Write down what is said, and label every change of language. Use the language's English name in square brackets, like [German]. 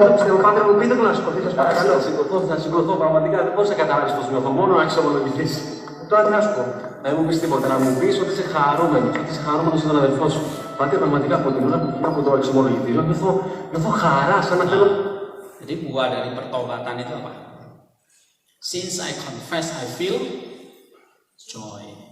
[Greek] Στον Πάτερ μου πείτε του να σηκωθεί, σας παρακαλώ. Θα σηκωθώ, πραγματικά δεν μπορείς να καταλάβεις πώς νιώθω, μόνο να ξεμολογηθείς. Τώρα τι να σου πω. Να μην μου πεις τίποτα, να μου πεις ότι είσαι χαρούμενος, ότι είσαι χαρούμενος για τον αδελφό σου. Πάτε πραγματικά από την ώρα που βγήκα από το εξομολογητήριο, νιώθω χαρά, σαν να θέλω. [Indonesian] Jadi buah dari pertobatan itu apa? [English] Since I confess, I feel joy.